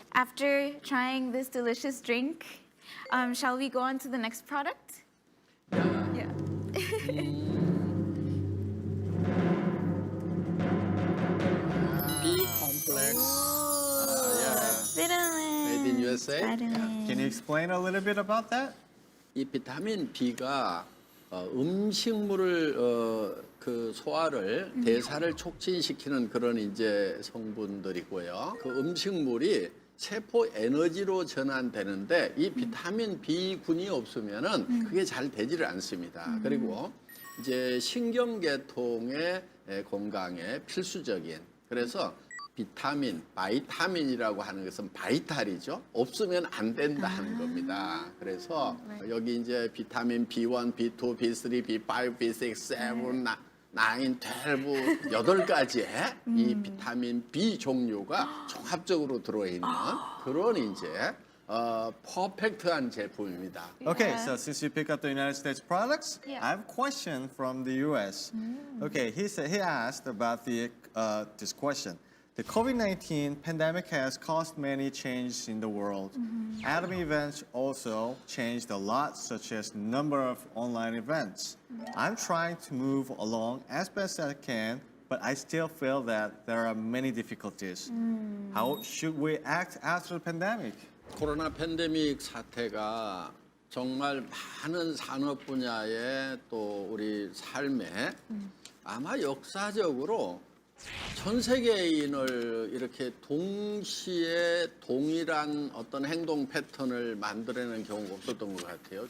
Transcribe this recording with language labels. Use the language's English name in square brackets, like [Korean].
[English] After trying this delicious drink, shall we go on to the next product? Yeah. B complex. Vitamin. Made in USA. Vitamin. Can you explain a little bit about that? [Korean] 이 비타민 B가 음식물을 그 소화를 대사를 촉진시키는 그런 이제 성분들이고요. 그 음식물이 세포 에너지로 전환되는데 이 비타민 B군이 없으면은 그게 잘 되지를 않습니다. 그리고 이제 신경계통의 건강에 필수적인 그래서 비타민, 바이타민이라고 하는 것은 바이탈이죠. 없으면 안 된다 하는 겁니다. 그래서 여기 이제 비타민 B1, B2, B3, B5, B6, 7, 9, 12, 8가지의 이 비타민 B 종류가 종합적으로 들어있는 그런 이제 퍼펙트한 제품입니다. [English] Okay, so since you pick up the United States products, Yeah. I have a question from the US. Okay, he asked about this question. The COVID-19 pandemic has caused many changes in the world. Atomy events also changed a lot, such as number of online events. I'm trying to move along as best as I can, but I still feel that there are many difficulties. How should we act after the pandemic? [Korean] 코로나 팬데믹 사태가 정말 많은 산업 분야에 또 우리 삶에 아마 역사적으로 전 세계인을 이렇게 동시에 동일한 어떤 행동 패턴을 만들어내는 경우가 없었던 것 같아요.